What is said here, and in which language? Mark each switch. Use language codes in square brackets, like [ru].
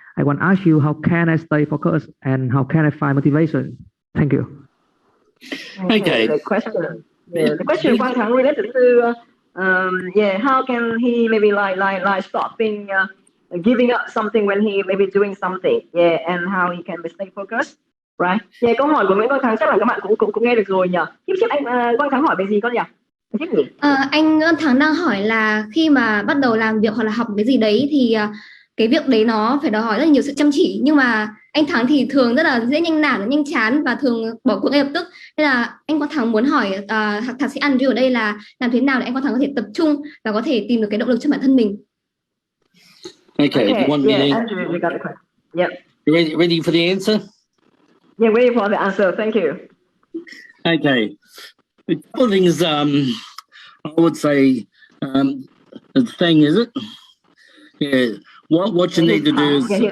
[en] I want to ask you, how can I stay focused and how can I find motivation? Thank you. Okay. The question Quang Thắng related to how can he maybe like stopping giving up something when he maybe doing something, and how he can stay focused, right? [vi] Câu hỏi của Nguyễn Quang Thắng chắc là các bạn cũng nghe được rồi nhỉ? Tiếp anh Quang Thắng hỏi về gì con nhỉ? Anh Thắng đang hỏi là khi mà bắt đầu làm việc hoặc là học cái gì đấy thì cái việc đấy nó phải đòi hỏi rất là nhiều sự chăm chỉ, nhưng mà anh Thắng thì thường rất là dễ nhanh nản, nhanh chán và thường bỏ cuộc ngay lập tức. Nên là anh Quang Thắng muốn hỏi thạc sĩ Andrew ở đây là làm thế nào để anh Quang Thắng có thể tập trung và có thể tìm được cái động lực cho bản thân mình. [en] Okay. You want me to... Andrew, you got the question. Yep. You ready for the answer? Yeah, ready for the answer. Thank you. Okay. A couple of things I would say the thing is it? Yeah. What you need to do is